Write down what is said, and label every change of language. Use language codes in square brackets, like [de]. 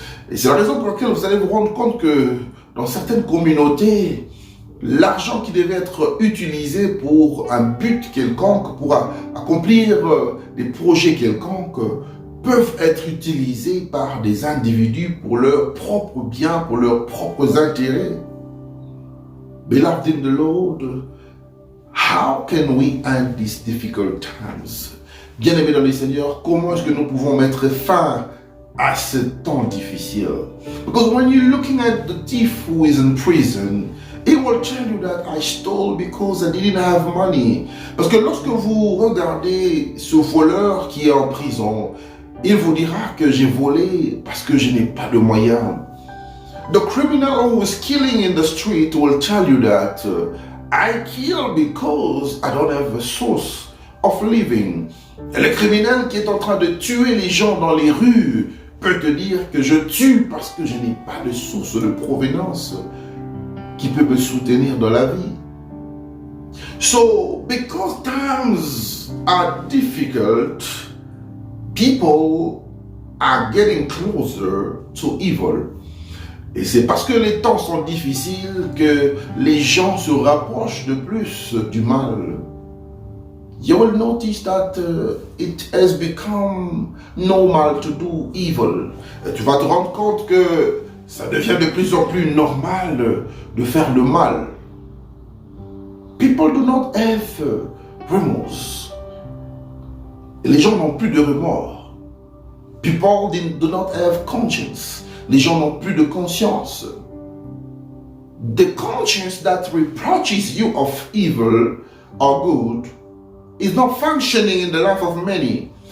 [fr] Et c'est la raison pour laquelle vous allez vous rendre compte que dans certaines communautés, l'argent qui devait être utilisé pour un but quelconque, pour accomplir des projets quelconques, peuvent être utilisés par des individus pour leurs propres biens, pour leurs propres intérêts. [en] Beloved in the Lord, how can we end these difficult times? [fr] Bien-aimés dans le Seigneur, comment est-ce que nous pouvons mettre fin à ce temps difficile? [en] Because when you're looking at the thief who is in prison, he will tell you that I stole because I didn't have money. [fr] Parce que lorsque vous regardez ce voleur qui est en prison, il vous dira que j'ai volé parce que je n'ai pas de moyens. [en] The criminal who is killing in the street will tell you that I kill because I don't have a source of living. [fr] Et le criminel qui est en train de tuer les gens dans les rues peut te dire que je tue parce que je n'ai pas de source de provenance qui peut me soutenir dans la vie. [en] So, because times are difficult, people are getting closer to evil. [fr] Et c'est parce que les temps sont difficiles que les gens se rapprochent de plus du mal. [en] You will notice that it has become normal to do evil. [fr] Et tu vas te rendre compte que ça devient de plus en plus normal de faire le mal. [en] People do not have remorse. [fr] Et les gens n'ont plus de remords. [en] People do not have conscience. [fr] Les gens n'ont plus de conscience. [en] The conscience that reproaches you of evil or good is not functioning in the life of many.